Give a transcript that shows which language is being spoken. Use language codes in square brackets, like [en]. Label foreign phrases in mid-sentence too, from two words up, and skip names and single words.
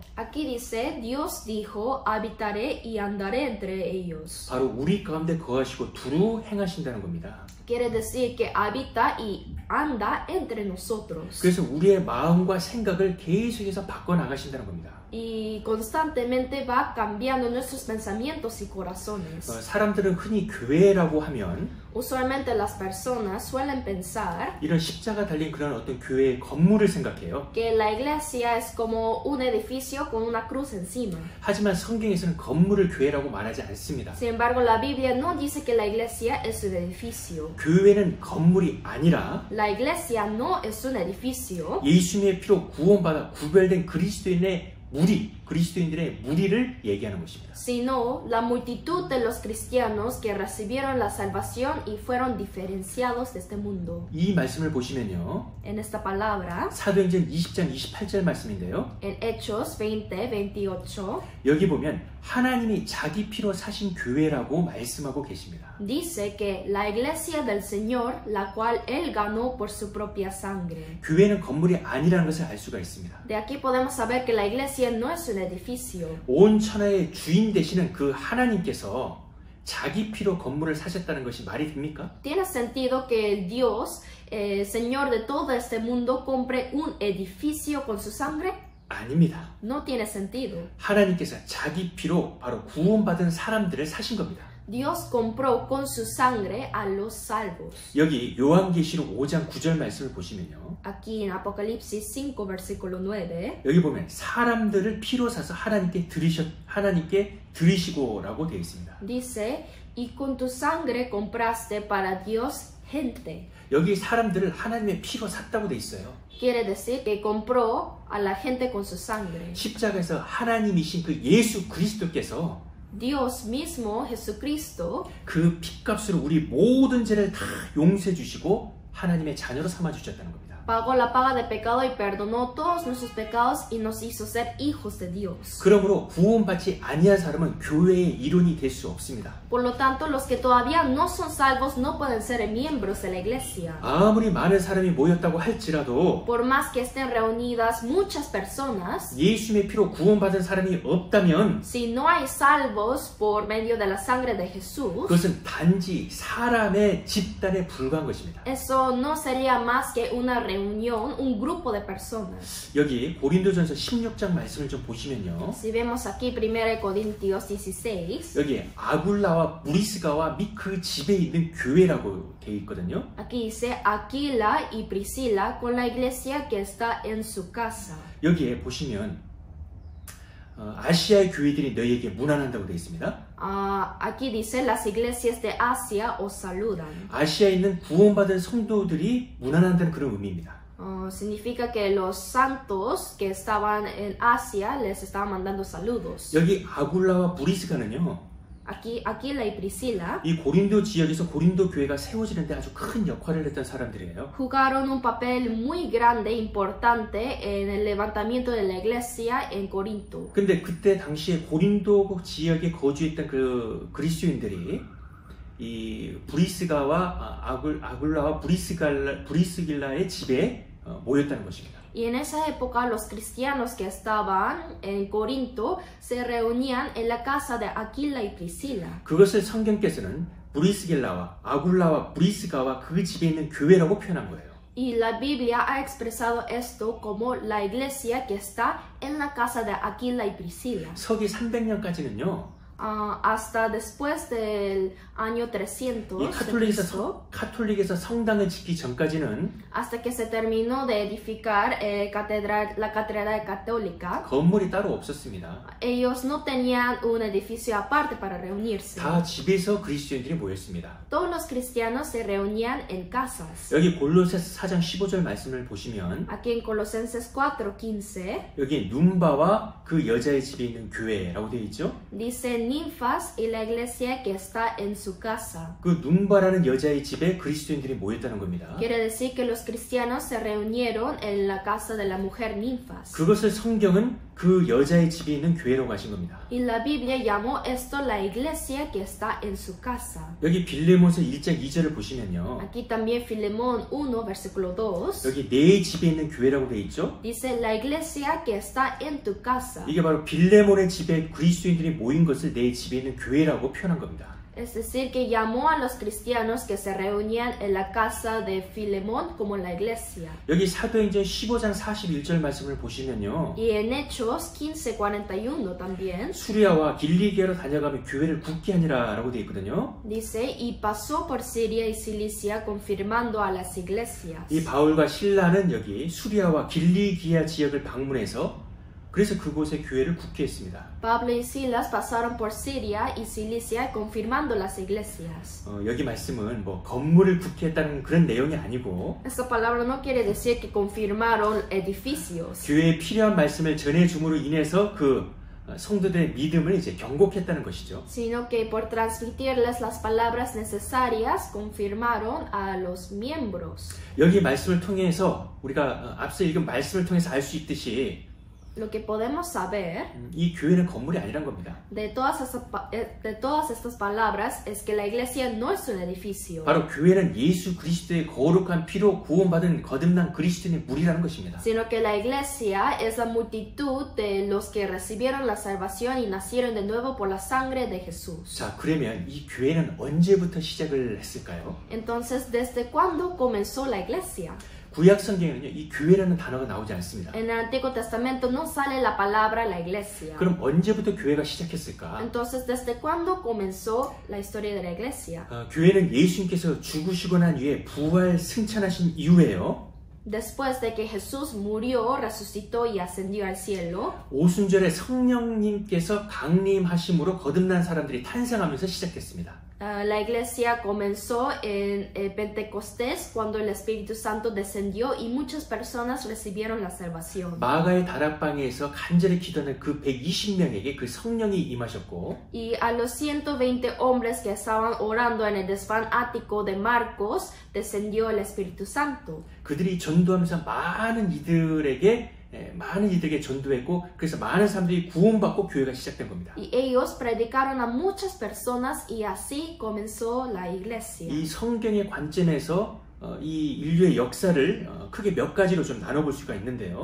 [es] Aquí dice, Dios dijo, habitaré y andaré entre ellos. [ko] 바로 우리 가운데 거하시고 두루 행하신다는 겁니다. [es] Quiere decir que habita y anda entre nosotros. [ko] 그래서 우리의 마음과 생각을 계속해서 바꿔 나가신다는 겁니다. [es] Y constantemente va cambiando nuestros pensamientos y corazones. [ko] 사람들은 흔히 교회라고 하면 [es] Usualmente las personas suelen pensar [ko] 이런 십자가 달린 그런 어떤 교회의 건물을 생각해요. [es] que la iglesia es como un edificio con una cruz encima. [ko] 하지만 성경에서는 건물을 교회라고 말하지 않습니다. [es] Sin embargo, la Biblia no dice que la iglesia es un edificio. [ko] 교회는 건물이 아니라 [es] La iglesia no es un edificio, [ko] 예수님의 피로 구원받아 구별된 그리스도인들의 무리를 얘기하는 것입니다. [es] sino la multitud de los cristianos que recibieron la salvación y fueron diferenciados de este mundo. [ko] 이 말씀을 보시면요. [es] En esta palabra, [ko] 사도행전 20장 28절 말씀인데요. [es] en Hechos 20, 28, [ko] 여기 보면 하나님이 자기 피로 사신 교회라고 말씀하고 계십니다. [es] dice que la iglesia del Señor, la cual Él ganó por su propia sangre. [ko] 교회는 건물이 아니라는 것을 알 수가 있습니다. [es] De aquí podemos saber que la iglesia no es un edificio. [ko] 온 천하의 주인 되시는 그 하나님께서 자기 피로 건물을 사셨다는 것이 말이 됩니까? [es] ¿Tiene sentido que el Dios, Señor de todo este mundo, compre un edificio con su sangre? [ko] 아닙니다. [es] No tiene sentido. [ko] 하나님께서 자기 피로 바로 구원받은 사람들을 사신 겁니다. [es] Dios compró con su sangre a los salvos. [ko] 여기 요한계시록 5장 9절 말씀을 보시면요. [es] Aquí en Apocalipsis 5, versículo 9, [ko] 여기 보면 사람들을 피로 사서 하나님께 드리시고라고 되어 있습니다. [es] dice, y con tu sangre compraste para Dios gente. [ko] 여기 사람들을 하나님의 피로 샀다고 되어 있어요. [es] Quiere decir que compró a la gente con su sangre. [ko] 십자가에서 하나님이신 그 예수 그리스도께서 [es] Dios mismo, Jesucristo, [ko] 그 핏값으로 우리 모든 죄를 다 용서해 주시고 하나님의 자녀로 삼아 주셨다는 겁니다. [es] pagó la paga de pecado y perdonó todos nuestros pecados y nos hizo ser hijos de Dios. [ko] 그러므로 구원받지 아니한 사람은 교회의 일원이 될 수 없습니다. [es] Por lo tanto, los que todavía no son salvos no pueden ser miembros de la iglesia. [ko] 아무리 많은 사람이 모였다고 할지라도 [es] Por más que estén reunidas muchas personas, [ko] 예수님의 피로 구원받은 사람이 없다면 [es] si no hay salvos por medio de la sangre de Jesús, [ko] 그것은 단지 사람의 집단에 불과한 것입니다. [es] eso no sería más que una reunión, un grupo de personas. [ko] 여기 고린도전서 16장 말씀을 좀 보시면요. [es] Si vemos aquí 1 Corintios 16, [ko] 여기 아굴라와 브리스가와 및 그 집에 있는 교회라고 되어 있거든요. [es] aquí dice Aquila y Priscila con la iglesia que está en su casa. [ko] 여기에 보시면 아시아의 교회들이 너희에게 문안한다고 되어 있습니다. [es] Aquí dice las iglesias de Asia os saludan. [ko] 아시아에 있는 구원받은 성도들이 문안한다는 그런 의미입니다. [es] Significa que los santos que estaban en Asia les estaban mandando saludos. [ko] 여기 아굴라와 브리스가는요. [es] Aquí Aquila y Priscila [ko] 이 고린도 지역에서 고린도 교회가 세워지는데 아주 큰 역할을 했던 사람들이에요. [es] jugaron un papel muy grande, importante en el levantamiento de la iglesia en Corinto. [ko] 근데 그때 당시에 고린도 지역에 거주했던 그 그리스도인들이 이 브리스가와 아굴라와 브리스길라의 집에 모였다는 것입니다. [es] Y en esa época los cristianos que estaban en Corinto se reunían en la casa de Aquila y Priscila. [ko] 그것을 성경께서는 브리스길라와 아굴라와 브리스가와 그 집에 있는 교회라고 표현한 거예요. [es] Y la Biblia ha expresado esto como la iglesia que está en la casa de Aquila y Priscila. [ko] 서기 300년까지는요. [es] Hasta después del año 300 [ko] 이 [es] de Cristo, [ko] 카톨릭에서 성당을 짓기 전까지는 [es] hasta que se terminó de edificar la catedral católica, [ko] 건물이 따로 없었습니다. [es] ellos no tenían un edificio aparte para reunirse. [ko] 다 집에서 그리스도인들이 모였습니다. [es] Todos los cristianos se reunían en casas. [ko] 여기 골로새서 4장 15절 말씀을 보시면 [es] Aquí en Colosenses 4:15 [ko] 여기 눈바와 그 여자의 집에 있는 교회라고 되어 있죠. [es] dice ninfas y la iglesia que está en su casa. [ko] 그 눈바라는 여자의 집에 그리스도인들이 모였다는 겁니다. [es] Quiere decir que los cristianos se reunieron en la casa de la mujer ninfas. [ko] 그것을 성경은 그 여자의 집에 있는 교회라고 하신 겁니다. [es] Y la Biblia llamó esto la iglesia que está en su casa. [ko] 여기 빌레몬서 1장 2절을 보시면요. [es] Aquí también Filemón 1, versículo 2, [ko] 여기 내 집에 있는 교회라고 되어 있죠. [es] dice la iglesia que está en tu casa. [ko] 이게 바로 빌레몬의 집에 그리스도인들이 모인 것을 내 집에 있는 교회라고 표현한 겁니다. [es] Es decir, que llamó a los cristianos que se reunían en la casa de Filemón como la iglesia. [ko] 여기 사도행전 15장 41절 말씀을 보시면요. [es] Y en Hechos 15:41 también [ko] 수리아와 길리기아로 다녀가며 교회를 굳게 하니라라고 되어 있거든요. [es] dice, y pasó por Siria y Cilicia confirmando a las iglesias. [ko] 이 바울과 실라는 여기 수리아와 길리기아 지역을 방문해서 그래서 그곳에 교회를 굳게 했습니다. [es] Pablo y Silas pasaron por Siria y Cilicia confirmando las iglesias. [ko] 여기 말씀은 뭐 건물을 굳게 했다는 그런 내용이 아니고 [es] Esta palabra no quiere decir que confirmaron edificios, [ko] 교회에 필요한 말씀을 전해줌으로 인해서 그 성도들의 믿음을 이제 경고했다는 것이죠. [es] sino que por transmitirles las palabras necesarias confirmaron a los miembros. [ko] 여기 말씀을 통해서 우리가 앞서 읽은 말씀을 통해서 알 수 있듯이 [es] Lo que podemos saber [ko] 이 교회는 건물이 아니란 겁니다. [es] de todas estas palabras es que la iglesia no es un edificio, [ko] 바로 교회는 예수 그리스도의 거룩한 피로 구원받은 거듭난 그리스도인의 무리라는 것입니다. [es] sino que la iglesia es la multitud de los que recibieron la salvación y nacieron de nuevo por la sangre de Jesús. [ko] 자, 그러면 이 교회는 언제부터 시작을 했을까요? [es] Entonces, ¿desde cuándo comenzó la iglesia? [ko] 구약 성경에는요, 이 교회라는 단어가 나오지 않습니다. [es] En el Antiguo Testamento no sale la palabra la iglesia. [ko] 그럼 언제부터 교회가 시작했을까? [es] Entonces, ¿desde cuándo comenzó la historia de la iglesia? [ko] 교회는 예수님께서 죽으시고 난 후에 부활 승천하신 이후에요. [es] Después de que Jesús murió, resucitó y ascendió al cielo, [ko] 오순절에 성령님께서 강림하심으로 거듭난 사람들이 탄생하면서 시작했습니다. [es] La iglesia comenzó en Pentecostés cuando el Espíritu Santo descendió y muchas personas recibieron la salvación. [ko] 마가의 다락방에서 간절히 기도하는 그 120명에게 그 성령이 임하셨고 [es] Y a los 120 hombres que estaban orando en el desván ático de Marcos descendió el Espíritu Santo. [ko] 그들이 전도하면서 많은 이들에게 전도했고 그래서 많은 사람들이 구원받고 교회가 시작된 겁니다. [es] Y ellos predicaron a muchas personas y así comenzó la iglesia. [ko] 이 성경의 관점에서 이 인류의 역사를 크게 몇 가지로 좀 나눠볼 수가 있는데요.